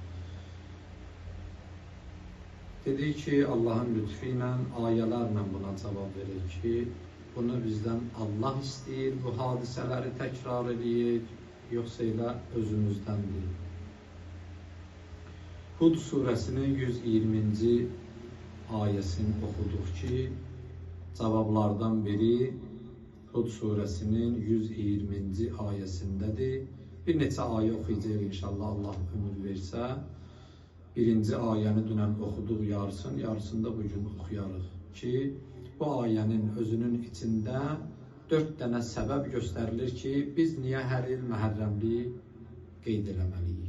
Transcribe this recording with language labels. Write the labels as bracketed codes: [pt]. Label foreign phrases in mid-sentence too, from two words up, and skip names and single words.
[az] Dedi ki, Allah'ın lütfiyle, ayələrlə buna cavab verir ki, bunu bizden Allah istəyir, bu hadiseleri tekrar edeyik, yoksa ile özümüzdendir. [tr] Hud suresinin 120. ayesini okuduk ki, cevaplardan biri Hud suresinin 120. ayesindedir. [az] Bir neçə ayə oxuyacaq inşallah Allah ömür versə. Birinci ayəni dünən oxuduq yarısını da bugün oxuyarıq ki, bu ayənin özünün içində 4 dənə səbəb göstərilir ki, biz niyə hər il Məhərrəmli qeyd eləməliyik?